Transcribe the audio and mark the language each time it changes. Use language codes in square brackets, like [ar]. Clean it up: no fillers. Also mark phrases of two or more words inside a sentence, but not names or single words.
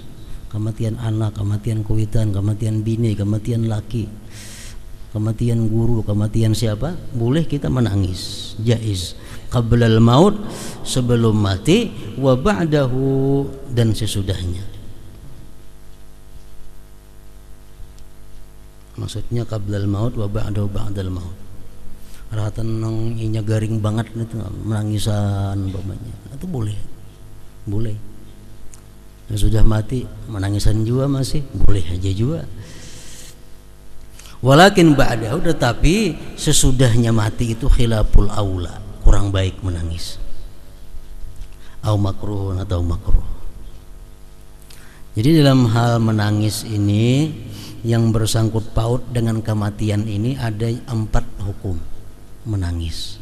[bjn] Kematian anak, kematian kuitan, kematian bini, kematian laki, kematian guru, kematian siapa, boleh kita menangis. Jaiz. [ar] Qablal maut, [id] sebelum mati, [ar] wa ba'dahu, [id] dan sesudahnya. [ar] Maksudnya qablal maut wa ba'dahu, ba'dal maut. [bjn] Rahatan nang inya garing banget itu menangisan umpamanya. Itu boleh. Sudah mati menangisan juga masih boleh aja juga. [ar] Walakin ba'dahu, [id] tetapi sesudahnya mati itu [ar] khilaful aula, [id] kurang baik menangis. [ar] Au makruh [id] atau makruh. Jadi dalam hal menangis ini yang bersangkut paut dengan kematian ini ada 4 hukum menangis.